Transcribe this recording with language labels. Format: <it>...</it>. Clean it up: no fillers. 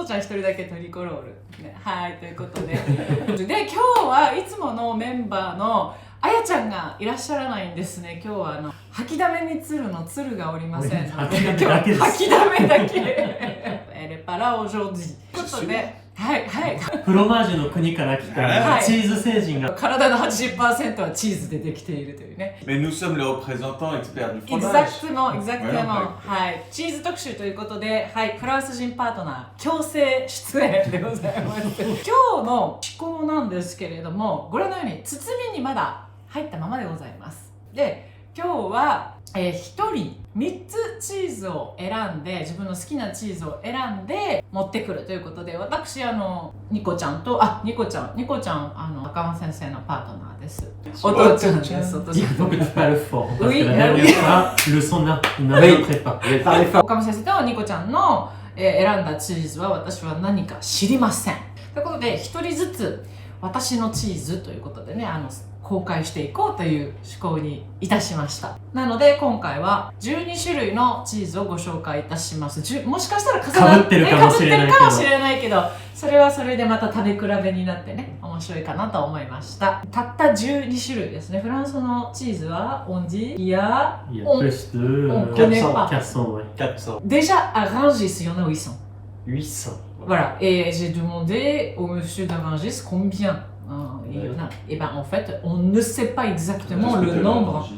<ja>お父ちゃん一人だけトリコロール、ね、はいということでで今日はいつものメンバーのあやちゃんがいらっしゃらないんですね。今日は吐きだめに鶴の鶴がおりませんので、今日は吐きだめだけエレパラオジョージということで、はいはい、フロマージュの国から来た、はい、チーズ星人が体の 80% はチーズでできているというね。</ja> <fr>Mais nous sommes les représentants experts du fromage.</fr> <ja>Exactement、はい、チーズ特集ということで、はい、フランス人パートナー強制出演でございます今日の仕込みなんですけれども、ご覧のように包みにまだ入ったままでございます。で、今日は1人3つチーズを選んで、自分の好きなチーズを選んで持ってくるということで、私ニコちゃんとニコちゃん赤間先生のパートナーです。お父ちゃんです。</ja> <fr>Il faut que tu parles fort parce que la dernière fois le son n'arrêtait pas.</fr> <ja>赤間先生とニコちゃんの選んだチーズは私は何か知りませんということで、1人ずつ私のチーズということでね、公開していこうという思考にいたしました。なので今回は12種類のチーズをご紹介いたします。もしかしたら重なってるかもしれないけど、それはそれでまた食べ比べになってね、面白いかなと思いました。たった12種類ですね。フランスのチーズは</ja> <fr>on dit il y a plus de 400. Déjà à Rungis, il y en a 800. 800. Voilà. Et j'ai demandé au monsieur de Rungis combien. Et ben en fait, on ne sait pas exactement le nombre.</fr>